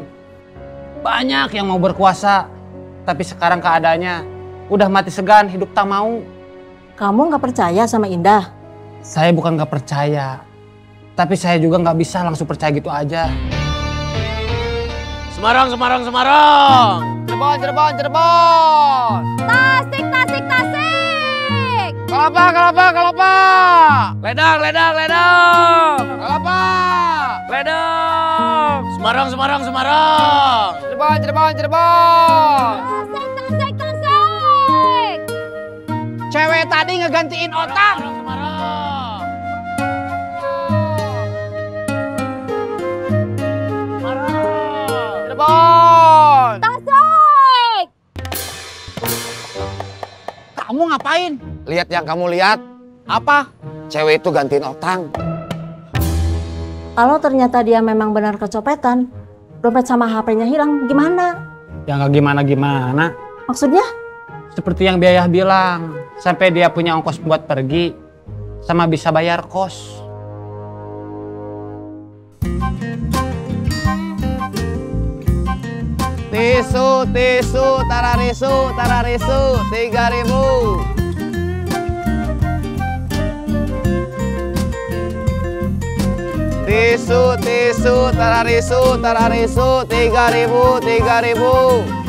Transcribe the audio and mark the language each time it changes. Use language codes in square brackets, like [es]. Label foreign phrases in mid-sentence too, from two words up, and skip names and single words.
[id] Banyak yang mau berkuasa, tapi sekarang keadaannya udah mati segan, hidup tak mau. Kamu nggak percaya sama Indah? Saya bukan nggak percaya, tapi saya juga nggak bisa langsung percaya gitu aja. Semarang, Semarang, Semarang. Cirebon, Cirebon, Cirebon. Tasik, Tasik, Tasik. Kelapa, Kelapa, Kelapa. Ledang, Ledang, Ledang. Kelapa. Ledang. Semarang, Semarang, Semarang. Cirebon, Cirebon, Cirebon. Tasik, Tasik, Tasik. Cewek tadi ngegantiin otak. Semarang, Semarang. Cirebon. Tasik. Kamu ngapain? Lihat yang kamu lihat. Apa? Cewek itu gantiin otang. Kalau ternyata dia memang benar kecopetan, dompet sama HP-nya hilang, gimana? Ya nggak gimana-gimana. Maksudnya? Seperti yang Biayah bilang, sampai dia punya ongkos buat pergi, sama bisa bayar kos. Tisu, tisu, tararisu, tararisu, 3.000. Tisu, tisu, tararisu, tararisu, 3.000, 3.000.